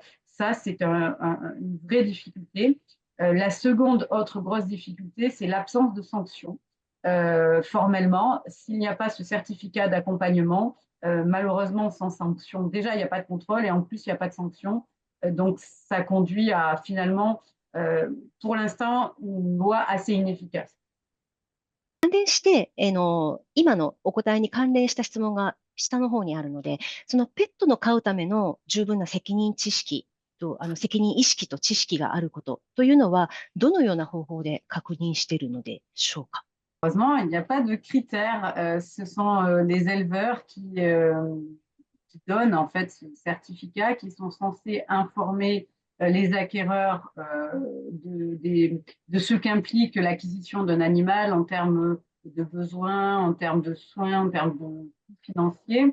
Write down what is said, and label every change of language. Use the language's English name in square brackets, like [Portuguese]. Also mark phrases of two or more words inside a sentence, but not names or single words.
[French] Ça, c'est une vraie difficulté. La seconde autre grosse difficulté, c'est l'absence de sanctions. Formellement, s'il n'y a pas ce certificat d'accompagnement, malheureusement, sans sanction, déjà, il n'y a pas de contrôle et en plus, il n'y a pas de sanction. Donc, ça conduit à finalement pour l'instant, une loi assez inefficace. [Japanese] 関連して、今のお答えに関連した質問が下の方にあるので、そのペットの飼うための十分な責任知識と、責任意識と知識があることというのは、どのような方法で確認しているのでしょうか。 [French] Heureusement, il n'y a pas de critères. Ce sont les éleveurs qui donnent en fait ce certificat, qui sont censés informer les acquéreurs de ce qu'implique l'acquisition d'un animal en termes de besoins, en termes de soins, en termes de coûts financiers.